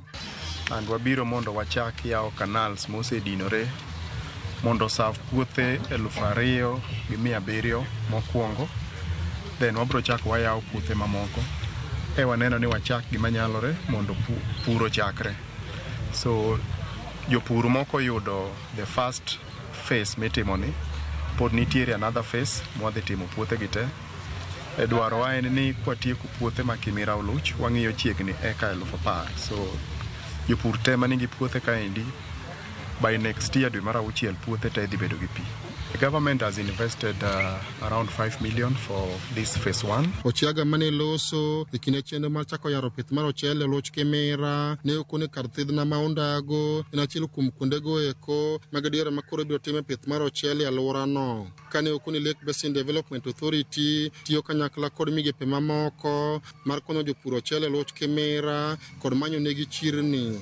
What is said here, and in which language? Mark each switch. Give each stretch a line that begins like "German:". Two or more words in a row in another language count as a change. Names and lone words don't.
Luo (Kenya and Tanzania): And wabiro mondo wachak yawo canals mosedinore mondo serve puothe 2,700 mokwongo. Then wabiro chak wayawo puothe mamoko. Waneno ni wachak gima nyalore mondo puro chakre. So jopur moko yudo
English: the first phase
Luo (Kenya and Tanzania): mitimoni, pod nitiere
English: another phase
Luo (Kenya and Tanzania): mwadhi timo puothe gite. Dwaro wa en ni kwatieko puothe ma Kimeru Luch wang'iyo chiegni eka 10,000. So jopur te manigi puothe kaendi
English: by next year
Luo (Kenya and Tanzania): dwe mar 6 puothe te dhi bedo gi pi.
English: The government has invested around 5 million for this phase 1.
Luo (Kenya and Tanzania): Ochiaga mane loso ikine chenro mar chako yaro pith mar ochele Luch Kimera ne okone kar thidhna ma Ondago en achiel kuom kuondego eko magadiera makoro biro time pith mar ochele e alwora no. Kane okone Lake Basin Development Authority tiyo kanyakla kod migepe mamoko mar konyo jopur ochele Luch Kimera kod manyo negi chirni.